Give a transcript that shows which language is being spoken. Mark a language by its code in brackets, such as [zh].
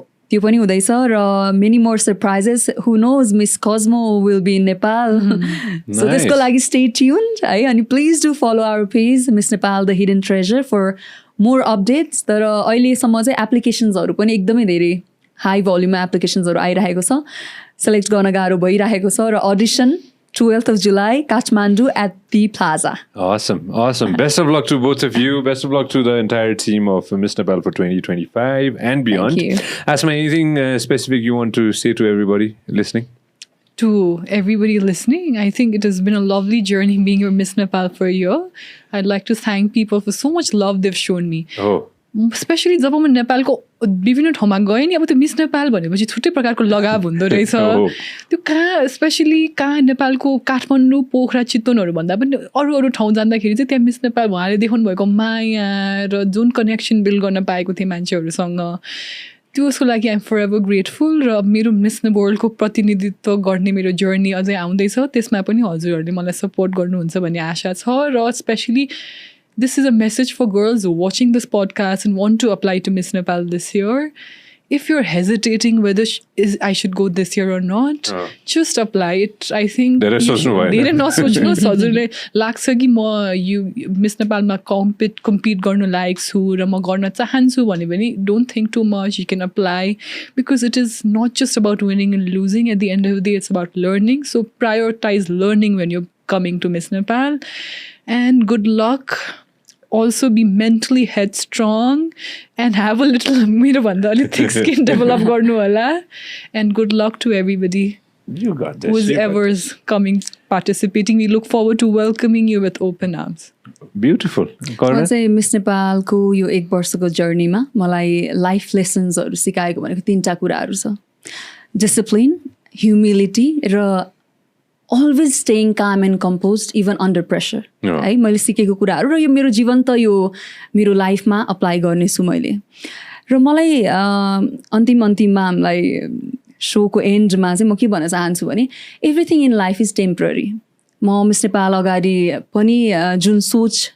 [ne] त्यो पनि हुँदैछ र [en] many more surprises who knows Miss Cosmo will be in Nepal [ne] so त्यसको लागि [en] stay tuned [ne] है अनि [en] please do follow our page Miss Nepal the hidden treasure for more updates [ne] तर अहिलेसम्म चाहिँ एप्लिकेसन्सहरू पनि एकदमै धेरै हाई भोल्युममा एप्लिकेसन्सहरू आइरहेको छ सेलेक्ट गर्न गाह्रो भइरहेको छ र audition [en] 12th of July, Kathmandu at the Plaza. Awesome. Best of luck to both of you. Best of luck to the entire team of Miss Nepal for 2025 and beyond. Thank you. Asma, anything specific you want to say to everybody listening? To everybody listening, I think it has been a lovely journey being your Miss Nepal for a year. I'd like to thank people for so much love they've shown me. Oh. [ne] Specially जब म नेपालको विभिन्न ठाउँमा गएँ नि अब त्यो miss Nepal भनेपछि छुट्टै प्रकारको लगाव हुँदो रहेछ त्यो कहाँ स्पेसली कहाँ नेपालको काठमाडौँ पोखरा चितवनहरू भन्दा पनि अरू ठाउँ जाँदाखेरि चाहिँ त्यहाँ मिस नेपाल उहाँले देखाउनु भएको माया र जुन कनेक्सन बिल्ड गर्न पाएको थिएँ मान्छेहरूसँग त्यसको लागि [en] I'm for ever grateful [ne] र मेरो मिस वर्ल्डको प्रतिनिधित्व गर्ने मेरो जर्नी अझै आउँदैछ त्यसमा पनि हजुरहरूले मलाई सपोर्ट गर्नुहुन्छ भन्ने आशा छ र specially [en] this is a message for girls who are watching this podcast and want to apply to Miss Nepal this year. If you're hesitating whether I should go this year or not, just apply it. I think [ne] धेरै नसोच्नुहोस् हजुरले लाग्छ कि म miss नेपालमा compete गर्न लायक छु र म गर्न चाहन्छु भने पनि [en] don't think too much. You can apply because it is not just about winning and losing. At the end of the day, it's about learning. So prioritize learning when you're coming to Miss Nepal. And good luck. Also be mentally headstrong and have a little thick skin develop [ne] garnu hola [en] and good luck to everybody you got this who's ever's coming participating. We look forward to welcoming you with open arms. Beautiful. [ne] Karuna चाहिँ miss नेपालको यो 1 वर्षको जर्नीमा मलाई life लेसन्सहरू सिकाएको भनेको 3टा कुराहरू छ discipline humility र [en] always staying calm and composed even under pressure [ne] है मैले सिकेको कुराहरू र यो मेरो जीवन त यो मेरो लाइफमा अप्लाई गर्नेछु मैले र मलाई अन्तिममा हामीलाई सोको एन्डमा चाहिँ म के भन्न चाहन्छु भने [en] everything in life is temporary [ne] म मिस नेपाल अगाडि पनि जुन सोच